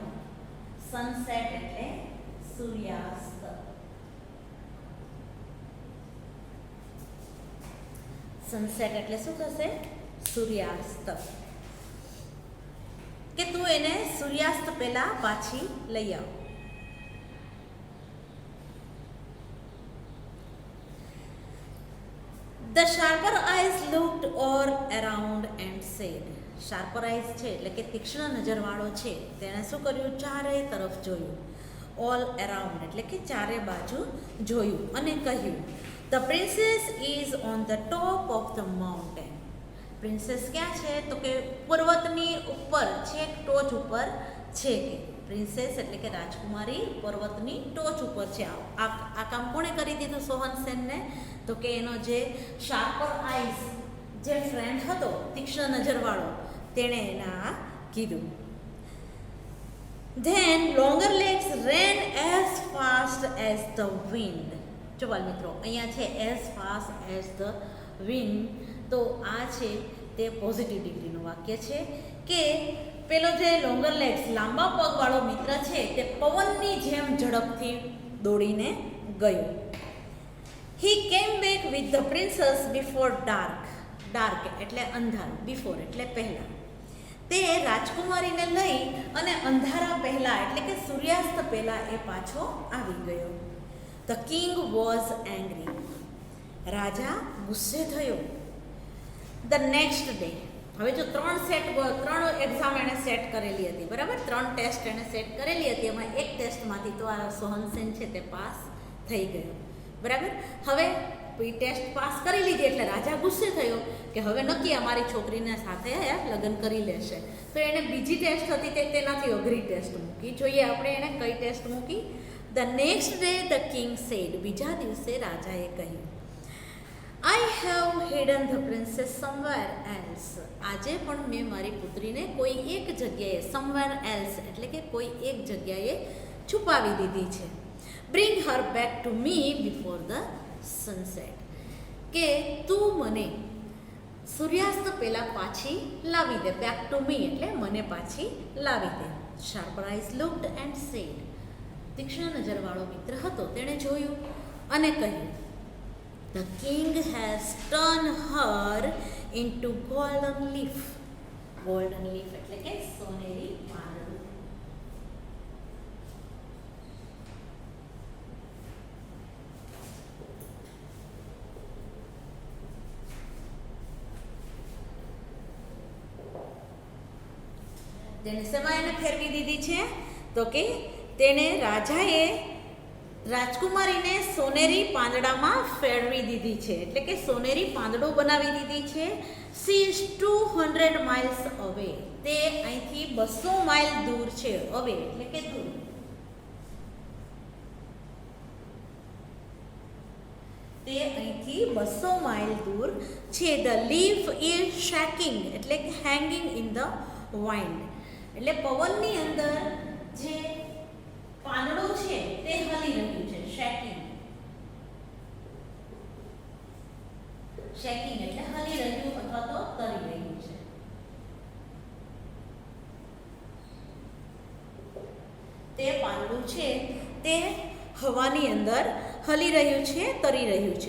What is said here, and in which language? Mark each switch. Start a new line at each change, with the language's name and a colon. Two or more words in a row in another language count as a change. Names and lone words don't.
Gujarati: સનસેટ એટલે સૂર્યાસ્ત. સનસેટ એટલે શું થશે? સૂર્યાસ્ત. કે તું એને સૂર્યાસ્ત પહેલા પાછી લઈ આવ.
English: The sharper eyes looked all around and said. sharper eyes
Gujarati: છે એટલે કે તીક્ષ્ણ નજરવાળો છે, તેણે શું કર્યું? ચારે તરફ જોયું.
English: all around
Gujarati: એટલે કે ચારે બાજુ જોયું અને કહ્યું,
English: the princess is on the top of the mountain.
Gujarati: પ્રિન્સેસ ક્યાં છે? તો કે પર્વતની ઉપર, છેક ટોચ ઉપર છે. કે પ્રિન્સેસ એટલે કે રાજકુમારી પર્વતની ટોચ ઉપર છે. આ કામ કોણે કરી દીધું સોહન સેનને? તો કે એનો જે
English: sharper eyes
Gujarati: જે ફ્રેન્ડ હતો, તીક્ષ્ણ નજરવાળો, તેણે એના કીધું.
English: Then longer legs ran as fast as the wind.
Gujarati: જો બાળ મિત્રો અહીંયા છે
English: as fast as the wind,
Gujarati: તો આ છે તે પોઝિટિવ ડિગ્રીનું વાક્ય છે કે પેલો જે
English: longer legs
Gujarati: લાંબા પગવાળો મિત્ર છે તે પવનની જેમ ઝડપથી દોડીને ગયો.
English: He came back with the princess before dark.
Gujarati: ડાર્ક એટલે અંધારું, બિફોર એટલે પહેલાં. તે રાજકુમારીને લઈ અને અંધારા પહેલાં એટલે કે સૂર્યાસ્ત પહેલાં એ પાછો આવી ગયો.
English: The king was angry.
Gujarati: રાજા ગુસ્સે થયો.
English: The next day,
Gujarati: હવે જો ત્રણ એક્ઝામ એણે સેટ કરેલી હતી, બરાબર, 3 ટેસ્ટ એણે સેટ કરેલી હતી, એમાં એક ટેસ્ટમાંથી તો આ સોહનસેન છે તે પાસ થઈ ગયો, બરાબર. હવે એ ટેસ્ટ પાસ કરી લીધી એટલે રાજા ગુસ્સે થયો કે હવે નક્કી અમારી છોકરીને સાથે લગ્ન કરી લેશે. તો એણે બીજી ટેસ્ટ હતી તે તેનાથી અઘરી ટેસ્ટ મૂકી. જોઈએ આપણે એણે કઈ ટેસ્ટ મૂકી.
English: the next day the king said.
Gujarati: બીજા દિવસે રાજાએ કહ્યું,
English: I have hidden the princess somewhere else.
Gujarati: આજે પણ મેં મારી પુત્રીને કોઈ એક જગ્યાએ,
English: somewhere else
Gujarati: એટલે કે કોઈ એક જગ્યાએ છુપાવી દીધી છે.
English: Bring her back to me before the sunset.
Gujarati: કે તું મને સૂર્યાસ્ત પહેલાં પાછી લાવી દે.
English: back to me
Gujarati: એટલે મને પાછી લાવી દે.
English: sharper eyes looked and said.
Gujarati: તીક્ષ્ણ નજરવાળો મિત્ર હતો, તેણે જોયું અને કહ્યું,
English: The king has turned her into golden leaf. Golden leaf
Gujarati: એટલે કે સોનેરી પાંદડું. તેને શેમાં એને ફેરવી દીધી છે? તો કે તેને રાજાએ રાજકુમારીને સોનેરી પાંદડામાં ફેરવી દીધી છે, એટલે કે સોનેરી પાંદડું બનાવી દીધી છે.
English: She is 200 miles away.
Gujarati: તે અહીંથી 200 માઇલ દૂર છે. અવે એટલે કે દૂર. તે અહીંથી 200 માઇલ દૂર છે.
English: The leaf is shaking
Gujarati: એટલે કે
English: hanging in the wind.
Gujarati: એટલે પવનની અંદર જે પાંદડું છે તે હલી રહ્યું છે. શેકિંગ એટલે હલી રહ્યું અથવા તો તરી રહ્યું છે. તે પાંદડું છે તે હવાની અંદર હલી રહ્યું છે, તરી રહ્યું છે.